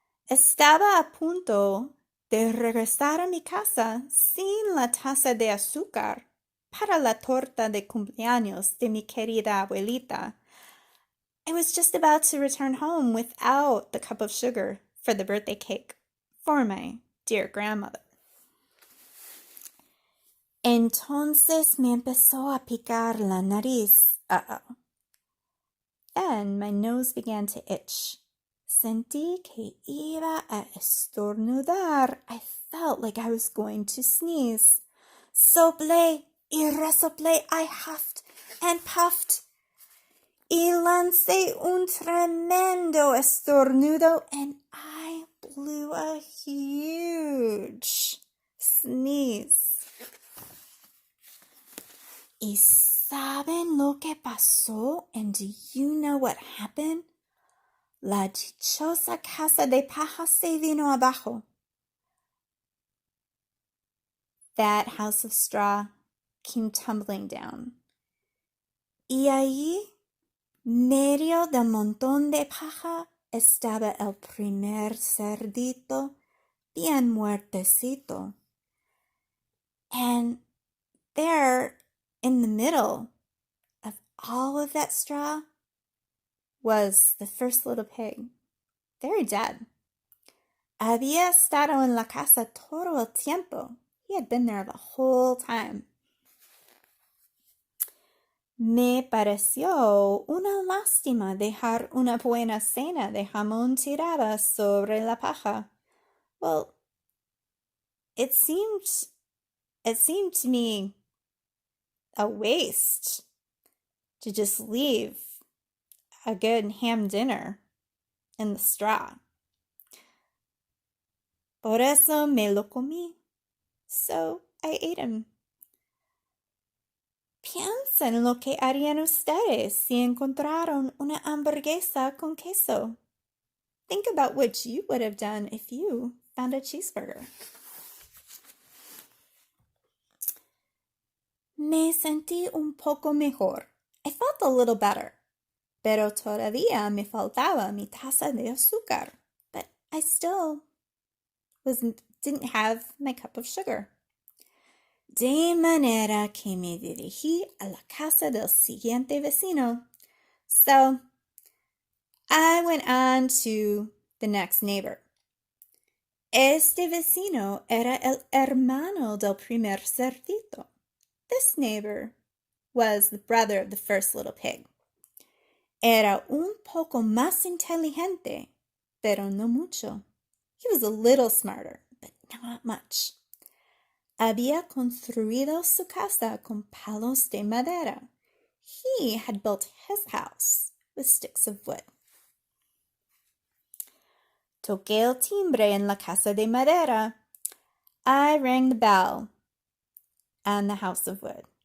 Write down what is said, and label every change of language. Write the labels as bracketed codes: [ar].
[es] Estaba a punto de regresar a mi casa sin la taza de azúcar para la torta de cumpleaños de mi querida abuelita. [en] I was just about to return home without the cup of sugar for the birthday cake for my dear grandmother. [es] Entonces me empezó a picar la nariz. Uh-oh. [en] Then my nose began to itch. [es] Sentí que iba a estornudar. [en] I felt like I was going to sneeze. [es] Soplé y resoplé. [en] I huffed and puffed. [es] Y lancé un tremendo estornudo, [en] and I blew a huge sneeze. [es] ¿Y saben lo que pasó? [en] And do you know what happened? [es] La dichosa casa de paja se vino abajo. [en] That house of straw came tumbling down. [es] Y allí, medio del montón de paja, estaba el primer cerdito bien muertecito. [en] And there, in the middle of all of that straw, was the first little pig, very dead. [es] Había estado en la casa todo el tiempo. [en] He had been there the whole time. [es] Me pareció una lástima dejar una buena cena de jamón tirada sobre la paja. [en] Well, it seemed to me a waste to just leave a good ham dinner in the straw. [es] Por eso me lo comí. [en] So I ate him. [es] Piensen en lo que harían ustedes si encontraron una hamburguesa con queso. [en] Think about what you would have done if you found a cheeseburger. [es] Me sentí un poco mejor. [en] I felt a little better. [es] Pero todavía me faltaba mi taza de azúcar. [en] But I still was didn't have my cup of sugar. [es] De manera que me dirigí a la casa del siguiente vecino. [en] So I went on to the next neighbor. [es] Este vecino era el hermano del primer cerdito. [en] This neighbor was the brother of the first little pig. [es] Era un poco más inteligente, pero no mucho. [en] He was a little smarter, but not much. [es] Había construido su casa con palos de madera. [en] He had built his house with sticks of wood. [es] Toqué el timbre en la casa de madera. [en] I rang the bell on the house of wood.